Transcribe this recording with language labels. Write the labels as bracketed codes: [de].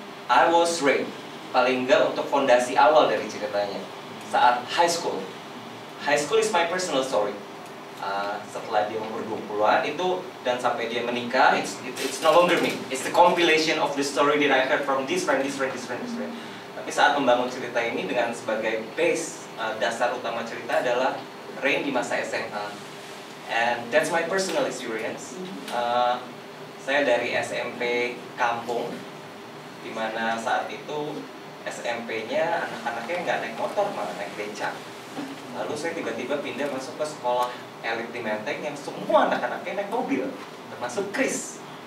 [en] I was raped, [id] paling enggak untuk fondasi awal dari ceritanya saat high school. [en] High school is my personal story. [id] Setelah dia umur 20-an itu dan sampai dia menikah, [en] it's no longer me. It's the compilation of the story that I heard from this friend. [id] Tapi saat membangun cerita ini dengan sebagai base, dasar utama cerita adalah Rain di masa SMA. [en] And that's my personal experience. [id] Saya dari SMP kampung, dimana saat itu SMP-nya anak-anaknya nggak naik motor, malah naik becak. Lalu saya tiba-tiba pindah masuk ke sekolah elit di Menteng yang semua anak-anaknya naik mobil, termasuk Chris.